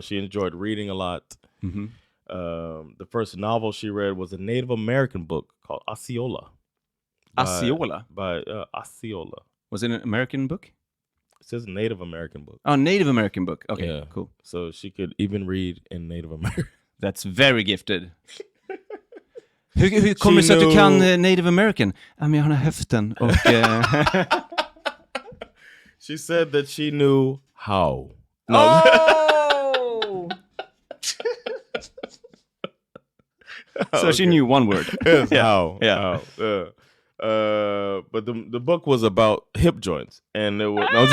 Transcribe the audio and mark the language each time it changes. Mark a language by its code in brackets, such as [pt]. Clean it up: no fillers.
[en] She enjoyed reading a lot. The first novel she read was a Native American book called Osceola. By Osceola. Was it an American book? It says Native American book. Oh, Native American book. Okay, yeah. Cool. So she could even read in Native American. That's very gifted. [sv] Hur kommer det sig att du kan Native American? Jag har höften och... [en] She said that she knew how. No. Oh! So she knew one word. Yes, how. Yeah. How. But the book was about hip joints. And it was...